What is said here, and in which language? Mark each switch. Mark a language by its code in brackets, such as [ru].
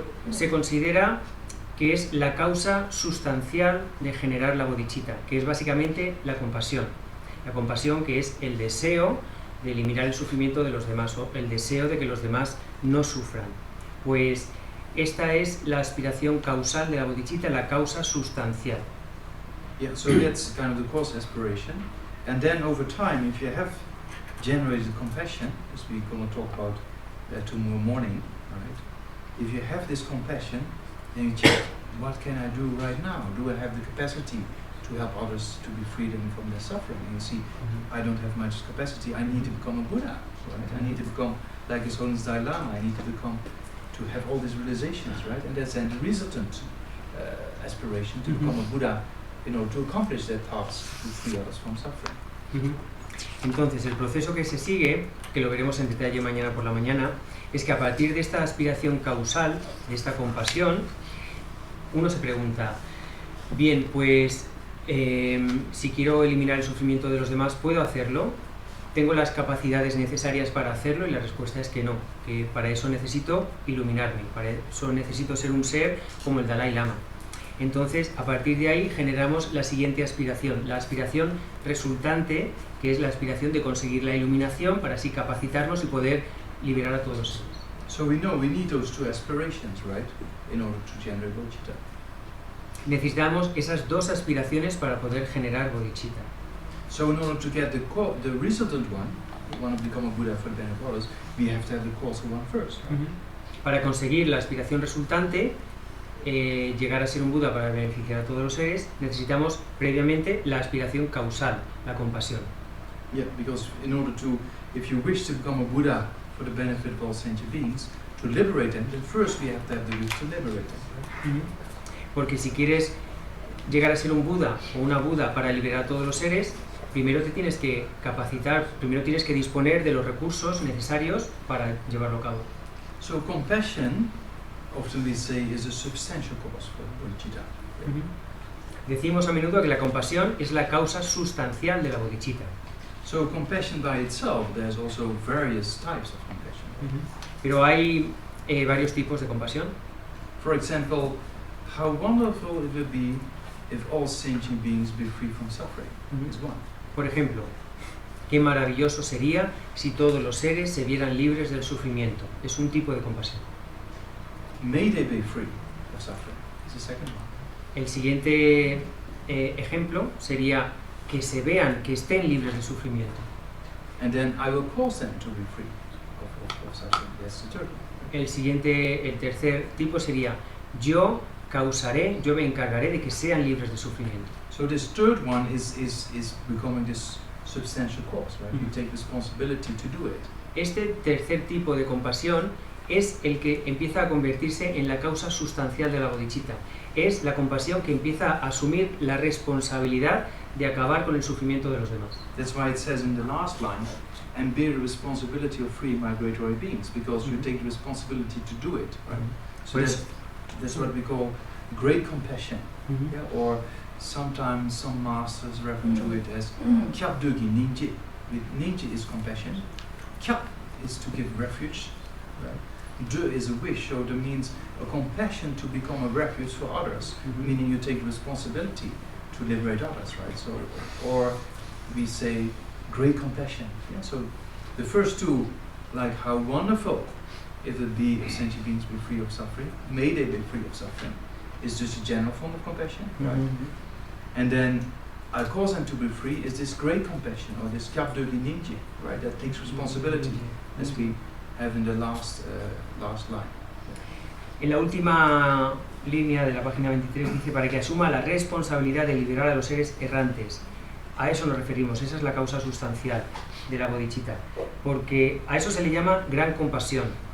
[es] Se considera que es la causa sustancial de generar la bodhicitta, que es básicamente la compasión. La compasión, que es el deseo de eliminar el sufrimiento de los demás o el deseo de que los demás no sufran. Pues esta es la aspiración causal de la bodhicitta, la causa sustancial. [en] Yeah, so that's kind of the causal aspiration. And then over time, if you have generated compassion, as we're going to talk about tomorrow morning, right? If you have this compassion, then you check, what can I do right now? Do I have the capacity to help others to be freed from their suffering? And you see, I don't have much capacity. I need to become a Buddha, right? I need to become like His Holiness Dalai Lama. I need to have all these realizations, right? And that's then the resultant aspiration to become a Buddha in order to accomplish that task to free others from suffering. Uh-huh. [es] Entonces, el proceso que se sigue, que lo veremos en detalle mañana por la mañana, es que a partir de esta aspiración causal, de esta compasión, uno se pregunta, bien, pues si quiero eliminar el sufrimiento de los demás, ¿puedo hacerlo? ¿Tengo las capacidades necesarias para hacerlo? Y la respuesta es que no, que para eso necesito iluminarme, para eso necesito ser un ser como el Dalai Lama. Entonces, a partir de ahí generamos la siguiente aspiración, la aspiración resultante, que es la aspiración de conseguir la iluminación para así capacitarnos y poder liberar a todos los seres. [en] So we know we need those two aspirations, right, in order to generate bodhicitta. [es] necesitamos esas dos aspiraciones para poder generar bodhicitta. [en] So in order to get the resultant one, we want to become a Buddha for the benefit of others, we have to have the causal one first. Right? [es] Para conseguir la aspiración resultante, llegar a ser un Buda para beneficiar a todos los seres, necesitamos previamente la aspiración causal, la compasión. [en] Yeah, because in order to, if you wish to become a Buddha for the benefit of all sentient beings, to liberate them, then first we have to have the wish to liberate them. Right? [es] Porque si quieres llegar a ser un Buda o una Buda para liberar a todos los seres, primero te tienes que capacitar, primero tienes que disponer de los recursos necesarios para llevarlo a cabo. [en] So compassion, often we say, is a substantial cause for bodhicitta. Right? [es] Decimos a menudo que la compasión es la causa sustancial de la bodhicitta. [en] So compassion by itself, there's also various types of compassion. [es] Pero hay varios tipos de compasión. [en] For example, how wonderful it would be if all sentient beings be free from suffering. Is one. [es] Por ejemplo, qué maravilloso sería si todos los seres se vieran libres del sufrimiento. Es un tipo de compasión. [en] May they be free of suffering. Is the second one. [es] El siguiente ejemplo sería que se vean, que estén libres del sufrimiento. [en] And then I will cause them to be free of suffering. That's the third one. [es] El tercer tipo sería yo causaré, yo me encargaré de que sean libres de sufrimiento. [en] So this third one is becoming this substantial cause, right? You take responsibility to do it. [es] Este tercer tipo de compasión es el que empieza a convertirse en la causa sustancial de la bodhicitta. Es la compasión que empieza a asumir la responsabilidad de acabar con el sufrimiento de los demás. [en] That's why it says in the last line, and bear the responsibility of free migratory beings, because you take the responsibility to do it, right? So that's what we call great compassion, yeah? Or sometimes some masters refer to it as kyap dogi ninji. Ninji is compassion. Kyap is to give refuge, right? Do is a wish, so that means a compassion to become a refuge for others, meaning you take responsibility to liberate others, right? So, or we say great compassion. Yeah? So the first two, like how wonderful if it be if sentient beings be free of suffering, may they be free of suffering, is just a general form of compassion, right? And then I cause them to be free is this great compassion, or this kyabdogi ninji, right? That takes responsibility, as we have in the last line. [es] En la última línea de la página 23 dice para que asuma la responsabilidad de liberar a los seres errantes. A eso nos referimos, esa es la causa sustancial de la bodhicitta, porque a eso se le llama gran compasión.